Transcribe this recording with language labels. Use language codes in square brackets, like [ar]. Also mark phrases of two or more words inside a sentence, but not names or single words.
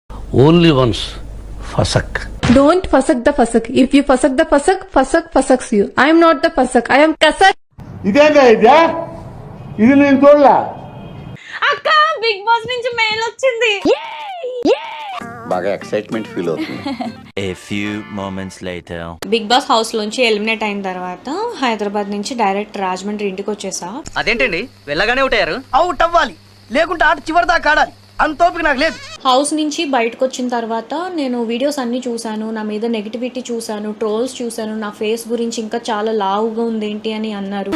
[en] only once fusak. Don't fusak the fusak. If you fusak the fusak, fusak fusaks you. I am not the fusak. I am kasak. [te] ఇదేందా ఇది నేను చూడలా. అక్క బిగ్ బాస్ నుంచి మెయిల్ వచ్చింది. బాగా [en] excitement feel [te] అవుతుంది. [en] A few moments later. [te] బిగ్ బాస్ హౌస్ లోంచి ఎలిమినేట్ అయిన తర్వాత హైదరాబాద్ నుంచి డైరెక్ట్ రాజమండ్రి ఇంటికి వచ్చేసా. అదేంటండి వెళ్ళగానే అవుతారు? అవుట్ అవ్వాలి, లేకుంటే ఆట చివరి దాకా ఆడాలి. అంతోపిక నాకు లేదు. హౌస్ నుంచి బయటకు వచ్చిన తర్వాత నేను వీడియోస్ అన్ని చూసాను, నా మీద నెగిటివిటీ చూసాను, ట్రోల్స్ చూసాను, నా ఫేస్ గురించి ఇంకా చాలా లావుగా ఉంది ఏంటి అని అన్నారు.